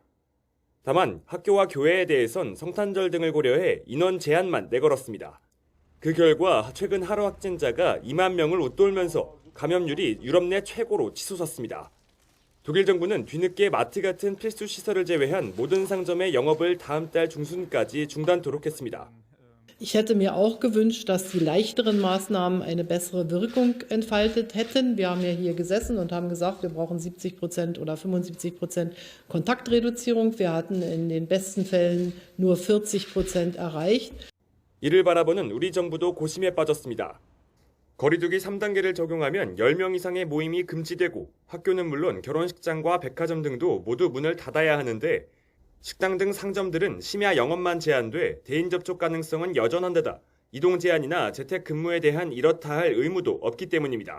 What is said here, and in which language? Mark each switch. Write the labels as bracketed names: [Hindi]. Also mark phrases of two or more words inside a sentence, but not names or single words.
[Korean] 다만 학교와 교회에 대해선 성탄절 등을 고려해 인원 제한만 내걸었습니다. 그 결과 최근 하루 확진자가 2만 명을 웃돌면서 감염률이 유럽 내 최고로 치솟았습니다. 독일 정부는 뒤늦게 마트 같은 필수 시설을 제외한 모든 상점의 영업을 다음 달 중순까지 중단토록 했습니다. [German] Ich hätte mir auch gewünscht, dass die leichteren Maßnahmen eine bessere Wirkung entfaltet hätten. Wir haben ja hier gesessen und haben gesagt, wir brauchen 70% oder 75% Kontaktreduzierung. Wir hatten in den besten Fällen nur 40% erreicht. [Korean] 이를 바라보는 우리 정부도 고심에 빠졌습니다. 거리두기 3단계를 적용하면 10명 이상의 모임이 금지되고 학교는 물론 결혼식장과 백화점 등도 모두 문을 닫아야 하는데 식당 등 상점들은 심야 영업만 제한돼 대인 접촉 가능성은 여전한 데다 이동 제한이나 재택 근무에 대한 이렇다 할 의무도 없기 때문입니다.